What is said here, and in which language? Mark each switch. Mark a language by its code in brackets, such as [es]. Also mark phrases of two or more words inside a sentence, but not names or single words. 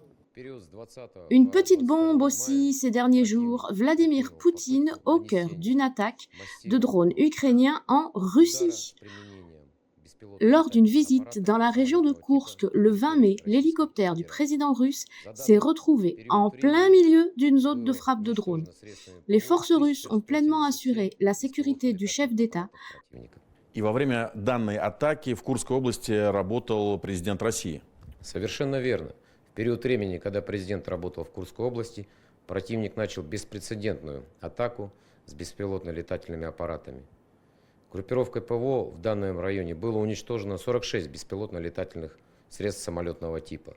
[fr] Une petite bombe aussi ces derniers jours, Vladimir Poutine au cœur d'une attaque de drones ukrainiens en Russie. Lors d'une visite dans la région de Koursk le 20 mai, l'hélicoptère du président russe s'est retrouvé en plein milieu d'une zone de frappe de drones. Les forces russes ont pleinement assuré la sécurité du chef d'État. [ru] И во время данной атаки в Курской области работал президент России. Совершенно верно. В период времени, когда президент работал в Курской области, противник начал беспрецедентную атаку с беспилотно-летательными аппаратами. Группировкой ПВО в данном районе было уничтожено 46 беспилотно-летательных средств самолетного типа.